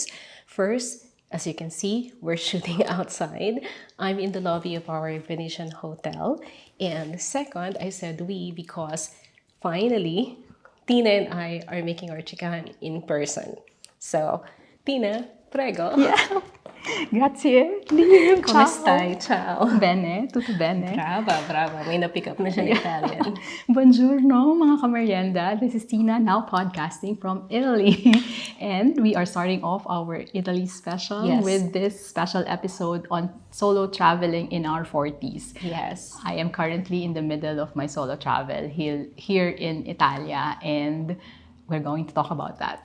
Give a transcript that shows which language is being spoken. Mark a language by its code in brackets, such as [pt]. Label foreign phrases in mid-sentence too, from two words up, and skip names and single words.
[en] First, as you can see, we're shooting outside. I'm in the lobby of our Venetian hotel. And second, I said we because finally, Tina and I are making our chikahan in person. So, Tina, [it] prego. Yeah. Grazie. Liv. Come stai? Ciao. Bene. Tutto bene. Brava. [tl] May na-pick up na siya ng Italian. [it] Buongiorno, [tl] mga kamerienda. [en] This is Tina, now podcasting from Italy. And we are starting off our Italy special with this special episode on solo traveling in our 40s. Yes. I am currently in the middle of my solo travel here in Italia, and we're going to talk about that.